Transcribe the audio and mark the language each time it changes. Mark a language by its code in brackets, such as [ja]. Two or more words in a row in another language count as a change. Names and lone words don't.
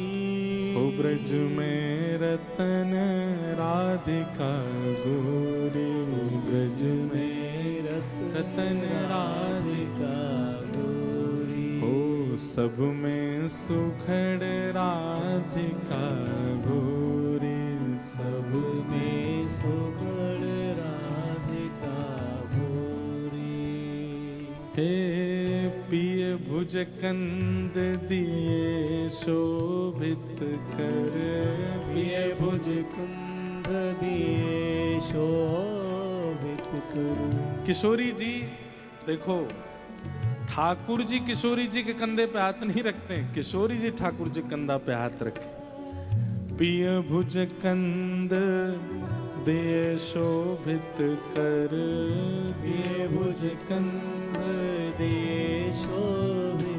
[bra] हो ब्रज में रतन राधिका गोरी, ब्रज में रतन राधिका गोरी, हो सब में सुखड़ राधिका गोरी, सब में सुगढ़ राधिका गोरी, हे पिय भुज कंद दिए शोभित कर, प्रिय भुज कुंद दिए शोभित करू, [hi] किशोरी जी देखो, ठाकुर जी किशोरी जी के कंधे पे हाथ नहीं रखते हैं, किशोरी जी ठाकुर जी कंधा पे हाथ रखे। [bra] पिय भुज कंद दे शोभित कर, प्रिय भुज कुंद दिए शोभित,